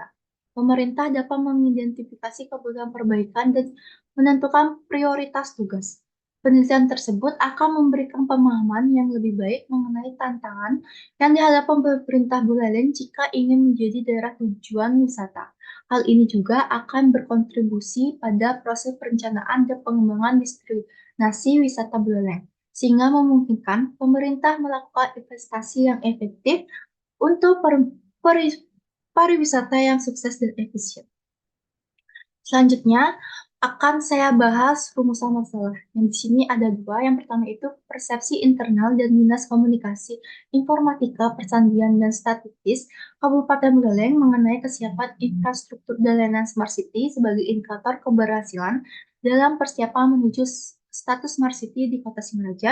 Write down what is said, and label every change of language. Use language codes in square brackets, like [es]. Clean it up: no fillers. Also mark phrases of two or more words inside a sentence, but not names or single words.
[id] Pemerintah dapat mengidentifikasi kebutuhan perbaikan dan menentukan prioritas tugas. Penelitian tersebut akan memberikan pemahaman yang lebih baik mengenai tantangan yang dihadapi pemerintah Buleleng jika ingin menjadi daerah tujuan wisata. Hal ini juga akan berkontribusi pada proses perencanaan dan pengembangan destinasi wisata Buleleng, sehingga memungkinkan pemerintah melakukan investasi yang efektif untuk pariwisata yang sukses dan efisien. Selanjutnya akan saya bahas rumusan masalah. Yang di sini ada dua. Yang pertama itu persepsi internal dan Dinas Komunikasi Informatika, Persandian, dan Statistik Kabupaten Buleleng mengenai kesiapan infrastruktur dan layanan Smart City sebagai indikator keberhasilan dalam persiapan menuju status Smart City di Kota Singaraja.